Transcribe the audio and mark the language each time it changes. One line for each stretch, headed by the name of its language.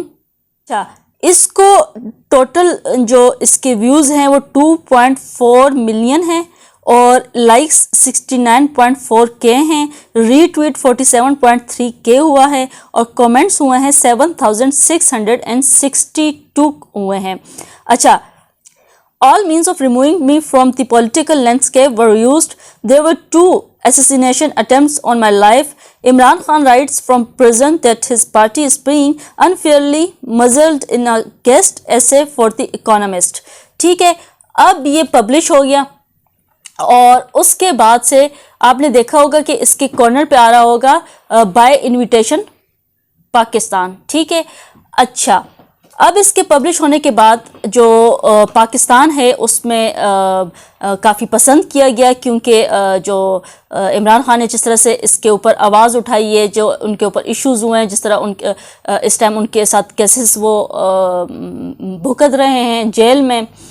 Hindi: अच्छा, इसको टोटल जो इसके व्यूज़ हैं वो 2.4 मिलियन हैं और लाइक्स 69.4K हैं, रीट्वीट 47.3K हुआ है और कमेंट्स हुए हैं 7662 हुए हैं। अच्छा,
English: all means of removing me from the political landscape were used. There were 2 assassination attempts on my life. Imran Khan writes from prison that his party is being unfairly muzzled in a guest essay for The Economist.
Hindi: ठीक है, अब ये publish हो गया और उसके बाद से आपने देखा होगा कि इसके कॉर्नर पे आ रहा होगा
English: by invitation
Hindi: पाकिस्तान। ठीक है, अच्छा, अब इसके पब्लिश होने के बाद जो पाकिस्तान है उसमें काफ़ी पसंद किया गया, क्योंकि जो इमरान खान ने जिस तरह से इसके ऊपर आवाज़ उठाई है, जो उनके ऊपर इश्यूज़ हुए हैं, जिस तरह उनके इस टाइम उनके साथ केसेस वो भुगत रहे हैं जेल में,